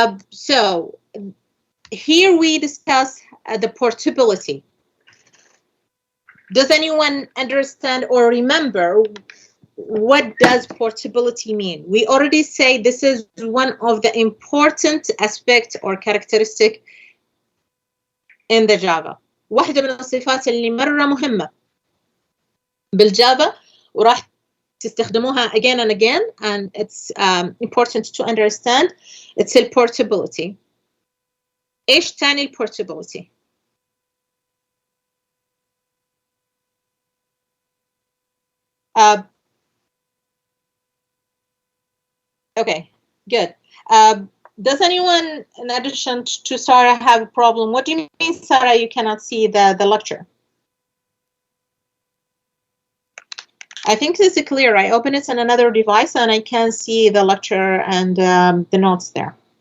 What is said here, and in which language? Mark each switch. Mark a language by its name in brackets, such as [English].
[English] So here we discuss the portability. Does anyone understand or remember what does portability mean? We already say this is one of the important aspects or characteristic in the Java. [Arabic] واحدة من الصفات اللي مرة مهمة بالجافا وراح تستخدموها again and again, and it's important to understand. [English] It's the portability. [Arabic] ايش تاني البورتابيلتي؟ Okay, good. [English] Does anyone, in addition to Sarah, have a problem? What do you mean, Sarah, you cannot see the lecture? I think this is clear. I open it on another device and I can see the lecture and the notes there.